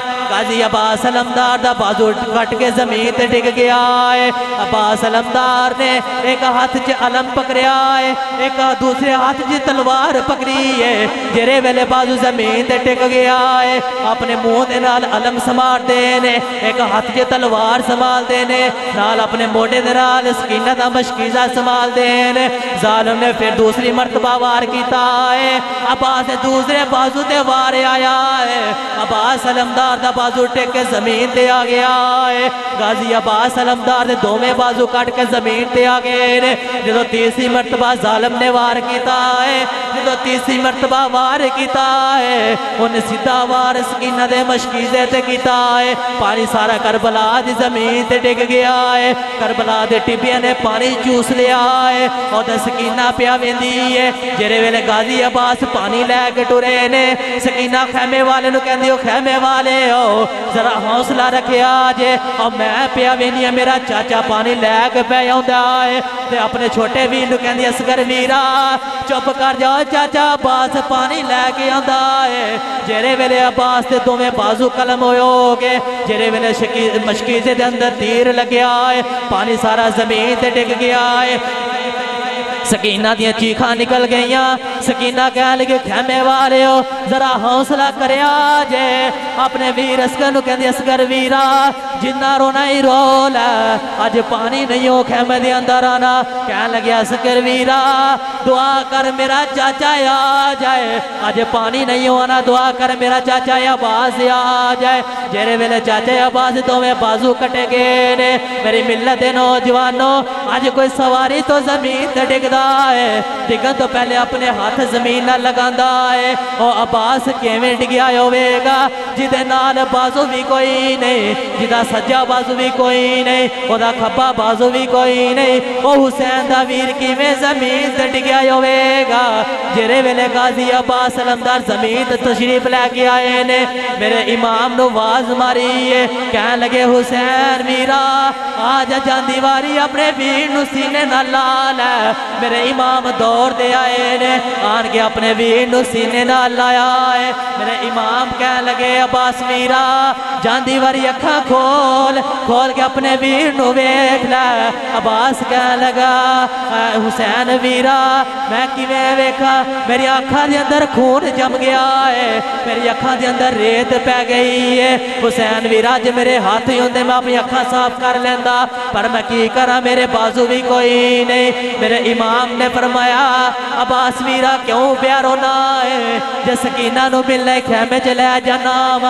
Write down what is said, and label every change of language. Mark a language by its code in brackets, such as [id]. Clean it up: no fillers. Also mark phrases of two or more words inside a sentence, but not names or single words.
[pa] غازی عباس علمدار دا بازو کٹ کے زمین تے ڈگ گیا ہے. عباس علمدار نے ایک ہاتھ چ علم پکڑیا ہے, ایک دوسرے ہاتھ چ تلوار پکڑی ہے. جرے ویلے بازو زمین تے ٹک گیا ہے, اپنے منہ دے نال علم سمار دینے, ایک ہاتھ چ تلوار سمال دینے, نال اپنے موڑے دے نال سکینہ دا مشکیزہ سمال دینے. ظالم نے پھر دوسری مرتبہ وار کیتا ہے, عباس دوسرے بازو تے وار آیا ہے. عباس علمدار دا بازو ٹک کے زمین تے آ گیا ہے غازی عباس علمدار دے دوویں بازو کٹ کے زمین تے آ گئے نے جدو تیسری مرتبہ ظالم نے وار کیتا ہے جدو تیسری مرتبہ وار کیتا ہے انہیں سیدھا وار سکینہ دے مشکیزے تے کیتا ہے پانی سارا کربلا دی زمین تے ڈگ گیا ہے کربلا دے ٹبیاں نے پانی چوس لیا ہے اور دے سکینہ پیا ویندی ہے جرے ویلے غازی عباس پانی لے کے ٹرے نے سکینہ خیمے والے نو کہندی ہو خیمے والے ہو ذرا حوصلہ رکھے آجے اور میں پیا وینی ہے میرا چاچا پانی لے کے پہ آؤندا ہے تے اپنے چھوٹے ویر نو کہندی اصغر ویرا چپ کر جاؤ چاچا عباس پانی لے کے آندا ہے جرے ویلے عباس تے دوویں بازو قلم ہوئے ہوگے جرے ویلے مشکیزے دے اندر تیر لگیا ہے پانی سارا زمین تے ڈگ گیا ہے سکینہ دیاں چیخاں نکل گئیاں سکینہ کہہ لگے خیمے والے ہو ذرا حوصلہ کرے آجے اپنے ویر اسگر نو کہندی اصغر ویرا جنہ رونا ہی رول ہے آج پانی نہیں ہو خیمے دے اندر آنا کہنے لگے اصغر ویرا دعا کر میرا چاچا آ جائے آج پانی نہیں ہو آنا دعا کر میرا چاچا عباس آ جائے جیرے ویلے چاچا عباس تو میں بازو کٹے گئے نے میری ملت نوجوانوں آج کوئی سواری تو زمین تے ڈگ ہے ڈگن تو پہلے اپنے ہاتھ زمین نہ لگاندا ہے اور عباس کیویں ڈگیا ہوئے گا جدے نال بازو بھی کوئی نہیں جدا سجا بازو بھی کوئی نہیں او دا کھبا بازو بھی کوئی نہیں او حسین دا ویر کیویں زمین تے ڈگیا ہوئے گا جرے ویلے غازی عباس علمدار زمین تے تشریف لے کے آئے نے میرے امام نو واز ماری ہے کہنے لگے حسین ویرا آج جاندی واری اپنے ویر نو سینے نہ لال ہے میرے امام دور دے آئے نے آن کے اپنے ویر نو سینے نہ لایا ہے میرے امام کہنے لگے عباس ویرا جاندی واری اکھاں کھول کے اپنے ویر نو ویکھ لے عباس کہنے لگا حسین ویرا میں کیویں ویکھا میری آنکھاں دے اندر خون جم گیا ہے میری آنکھاں دے اندر ریت پہ گئی ہے حسین ویرا جے میرے ہاتھ ہی ہوندے میں اپنی آنکھاں صاف کر لیندا پر میں کی کرا میرے بازو بھی کوئی نہیں میرے امام نے فرمایا عباس ویرا کیوں پیا رونا ہے جے سکینہ نو ملے خیمے چلے جانا وا